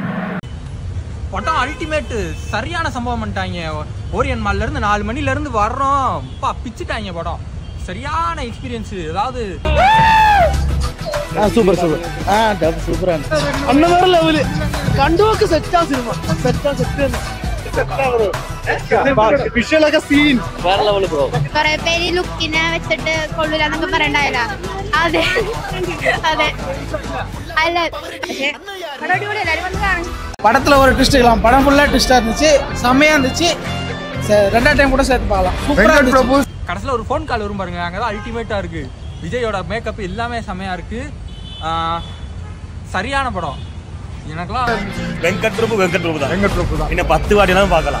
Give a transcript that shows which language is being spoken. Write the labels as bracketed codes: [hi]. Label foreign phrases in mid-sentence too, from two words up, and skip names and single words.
[ta] படம் அல்டிமேட்டு, சரியான சம்பவம் பண்ணிட்டாங்க. ஓரியன் மால்லேருந்து 4 மணிலேருந்து வர்றோம், பிச்சுட்டாங்க படம். சரியான எக்ஸ்பீரியன்ஸு. அதாவது சூப்பர் சூப்பரா அந்த மாதிரி லெவலு கண்டோக்கு செட்டா சினிமா [ml] വിഷ്വലൊക്കെ സീൻ വേറെ ലെവൽ ബ്രോ. കുറെ പേര് ലുക്കിനെ വെച്ചിട്ട് കൊള്ളൂലെന്നൊക്കെ പറയണ്ടായില്ല. അതെ അതെ അല്ല, അടിപൊളി, എല്ലാവരും വന്ന് കാണും. [ta] படத்துல ஒரு ட்விஸ்ட் இருக்கலாம், படம் ஃபுல்லா ட்விஸ்டா இருந்துச்சு, செம்மையா இருந்துச்சு. ரெண்டாவது டைம் கூட சேர்த்து பார்க்கலாம், சூப்பரா இருந்துச்சு. கடைசியில் ஒரு ஃபோன் கால் வரும் பாருங்க, அங்கே தான் அல்டிமேட்டாக இருக்கு. விஜயோட மேக்கப் எல்லாமே செம்மையா இருக்கு. சரியான படம். எனக்குலாம் வெங்கட் பிரபு தான். இன்னும் 10 வாட்டினாலும் பார்க்கலாம்.